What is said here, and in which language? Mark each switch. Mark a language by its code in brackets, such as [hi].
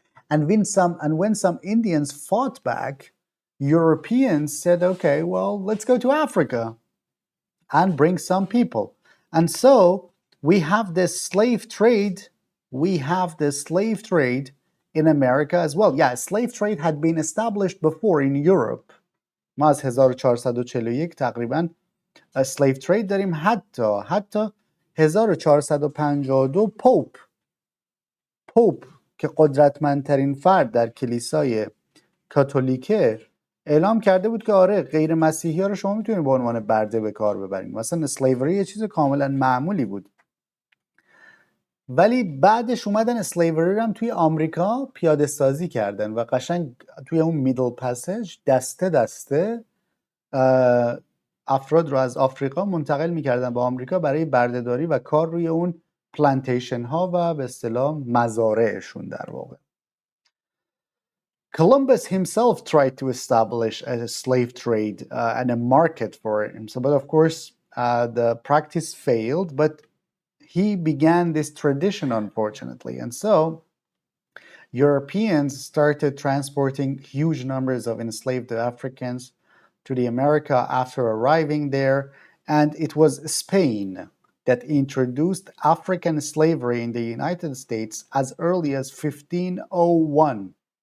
[en] And when some Indians fought back, Europeans said, okay, well, let's go to Africa and bring some people. And so we have this slave trade. We have this slave trade in America as well. Yeah, slave trade had been established before in Europe. [fa] ما از 1441 تقریبا [en] slave trade [fa] داریم. حتی 1452 پوپ که قدرتمندترین فرد در کلیسای کاتولیکه اعلام کرده بود که آره غیر مسیحی ها رو شما میتونید به عنوان برده به کار ببرید. مثلا اسلیوری یه چیز کاملا معمولی بود. ولی بعدش اومدن اسلیوری رو هم توی آمریکا پیاده سازی کردن و قشنگ توی اون میدل پسیج دسته دسته افراد رو از آفریقا منتقل میکردن به آمریکا برای بردهداری و کار روی اون پلانتیشن ها و به اصطلاح مزارعشون در واقع. [en] Columbus himself tried to establish a slave trade and a market for it. So, but of course, the practice failed. But he began this tradition, unfortunately, and so Europeans started transporting huge numbers of enslaved Africans to the America after arriving there, and it was Spain that introduced African slavery in the United States as early as 1501.